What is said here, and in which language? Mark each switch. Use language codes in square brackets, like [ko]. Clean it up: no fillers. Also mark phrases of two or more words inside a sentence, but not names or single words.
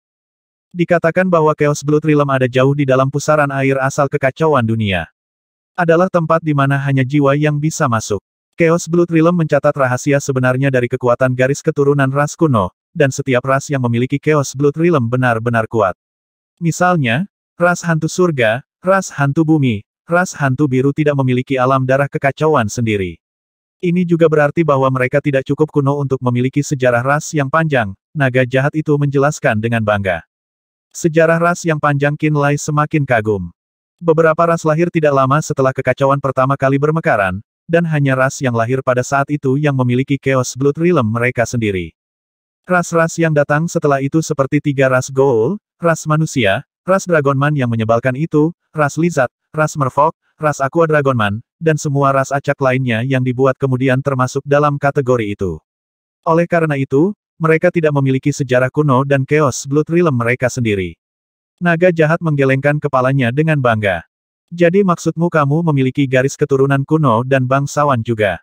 [id] Dikatakan bahwa Chaos Blood Realm ada jauh di dalam pusaran air asal kekacauan dunia. Adalah tempat di mana hanya jiwa yang bisa masuk. Chaos Blood Realm mencatat rahasia sebenarnya dari kekuatan garis keturunan ras kuno, dan setiap ras yang memiliki Chaos Blood Realm benar-benar kuat. Misalnya, ras hantu surga, ras hantu bumi, ras hantu biru tidak memiliki alam darah kekacauan sendiri. Ini juga berarti bahwa mereka tidak cukup kuno untuk memiliki sejarah ras yang panjang, naga jahat itu menjelaskan dengan bangga. Sejarah ras yang panjang. Qinlai semakin kagum. Beberapa ras lahir tidak lama setelah kekacauan pertama kali bermekaran, dan hanya ras yang lahir pada saat itu yang memiliki Chaos Blood Realm mereka sendiri. Ras-ras yang datang setelah itu seperti 3 ras Goul, ras manusia, ras Dragonman yang menyebalkan itu, ras Lizard, ras Merfolk, ras Aqua Dragonman, dan semua ras acak lainnya yang dibuat kemudian termasuk dalam kategori itu. Oleh karena itu, mereka tidak memiliki sejarah kuno dan Chaos Blood Realm mereka sendiri. Naga jahat menggelengkan kepalanya dengan bangga. Jadi maksudmu kamu memiliki garis keturunan kuno dan bangsawan juga?